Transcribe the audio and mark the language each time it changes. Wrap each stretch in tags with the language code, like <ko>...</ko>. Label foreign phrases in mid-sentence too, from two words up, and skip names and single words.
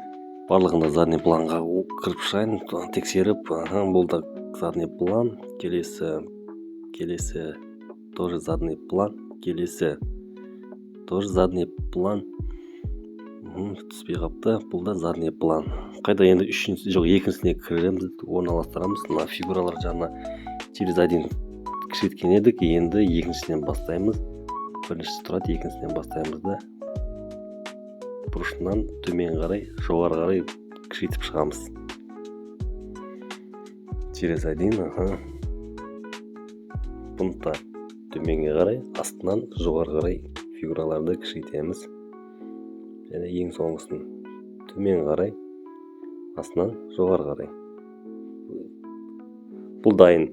<kk>Барлығында задний планға кіріп шығайын, тексеріп, болды</kk> <ru>задний план,</ru> <kk>келесі тоже</kk> <ru>задний план,</ru> <kk>келесі</kk> <ru>тоже задний план.</ru> <kk>Түспей қапты, бұл да</kk> <ru>задний план.</ru> <kk>Қайда енді екіншісіне кіреміз, орналастырамыз. Мына фигуралар жағына</kk> <ru>через один</ru> <kk>кішіреткен едік, енді екіншісінен бастаймыз. Біріншісі тұрады, екіншісінен бастаймыз да бұрышынан төмен қарай, жоғары қарай кішіретіп шығамыз.</kk> <ru>Через один,</ru> <kk>бұны да төменге қарай, астынан жоғары қарай фигураларды кішірейтеміз. Және ең соңғысын төмен қарай, астынан жоғары қарай. Бұл дайын.</kk>